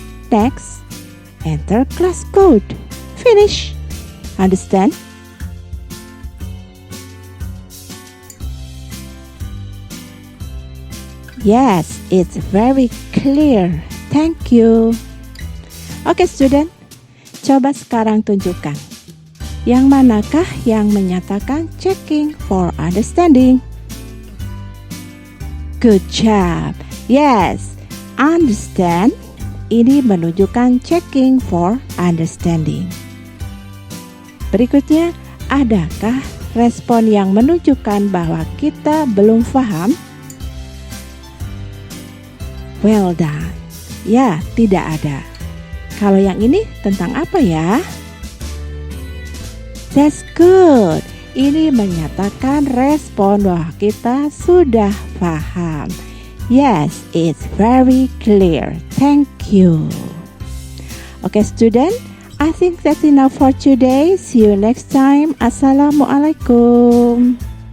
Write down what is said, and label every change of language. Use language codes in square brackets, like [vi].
[en] Next, enter class code. Finish. Understand? Yes, it's very clear. Thank you. Okay, student. [id] Coba sekarang tunjukkan. Yang manakah yang menyatakan checking for understanding? [en] Good job. Yes, understand. [id] Ini menunjukkan checking for understanding. Berikutnya, adakah respon yang menunjukkan bahwa kita belum paham? [en] Well done. [id] Ya, tidak ada. Kalau yang ini tentang apa ya? [en] That's good. [id] Ini menyatakan respon bahwa kita sudah paham. [en] Yes, it's very clear. Thank you. Okay, student, I think that's enough for today. See you next time. Assalamualaikum.